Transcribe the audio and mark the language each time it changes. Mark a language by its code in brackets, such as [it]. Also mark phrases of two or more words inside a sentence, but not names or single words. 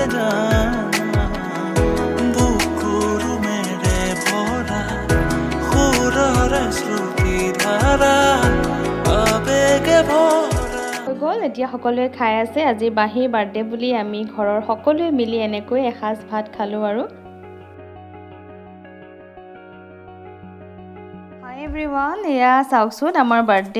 [as] jana bukuru mere bhora khurare shruti dhara abege bhora গল এতিয়া সকলোৱে খাই আছে আজি বাহিৰ বাৰ্থডে বুলি আমি ঘৰৰ সকলোৱে মিলি এনেকৈ এসাজ ভাত খালো আৰু everyone এয়া চাওকচোন আমাৰ বাৰ্থডে